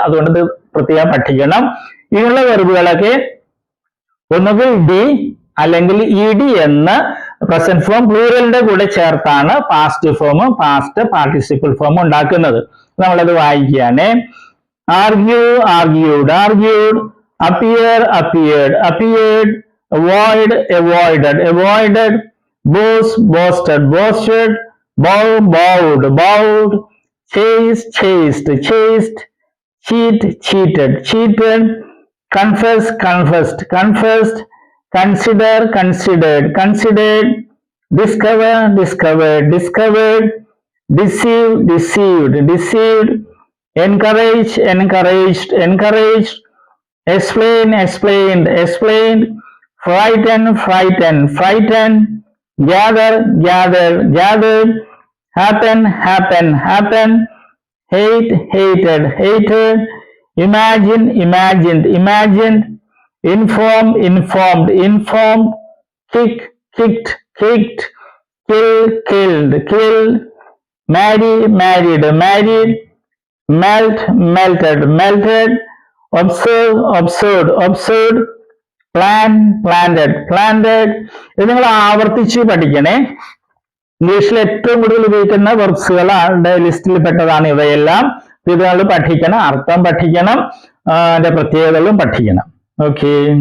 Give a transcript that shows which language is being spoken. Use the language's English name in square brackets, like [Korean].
[Malayalam] അതുകൊണ്ട് ഇത് പ്രത്യേകം പഠിക്കണം. ഇങ്ങനെയുള്ള വെർബുകളൊക്കെ ഒന്നുകിൽ ഡി അല്ലെങ്കിൽ ഇ ഡി എന്ന് പ്രസന്റ് ഫോം പ്ലൂറലിന്റെ കൂടെ ചേർത്താണ് പാസ്റ്റ് ഫോമും പാസ്റ്റ് പാർട്ടിസിപ്പിൾ ഫോമും ഉണ്ടാക്കുന്നത്. നമ്മളത് വായിക്കുകയാണ്. [English] Argue, argued, argued, appear, appeared, appeared, avoid, avoided, avoided, boast, boasted, boasted, bow, bowed, bowed, chase, chased, chased, cheat, cheated, cheated, confess, confessed, confessed, consider, considered, considered, discover, discovered, discovered, deceive, deceived, deceived, encourage, encouraged, encouraged, explain, explained, explained, frighten, frightened, frightened, gather, gathered, gathered, happen, happen, happen, hate, hated, hated, imagine, imagined, imagined, inform, informed, informed, kick, kicked, kicked, kill, killed, killed, marry, married, married, melt, melted, melted, observe, observed, observed, plan, planted, planted. [Malayalam] ഇത് നിങ്ങൾ ആവർത്തിച്ച് പഠിക്കണേ. ഇംഗ്ലീഷിൽ ഏറ്റവും കൂടുതൽ ഉപയോഗിക്കുന്ന വെർബ്സുകളുടെ ലിസ്റ്റിൽ പെട്ടതാണ് ഇവയെല്ലാം. ഇത് നമ്മൾ പഠിക്കണം, അർത്ഥം പഠിക്കണം, അതിന്റെ പ്രത്യേകതകളും പഠിക്കണം. ഓക്കെ.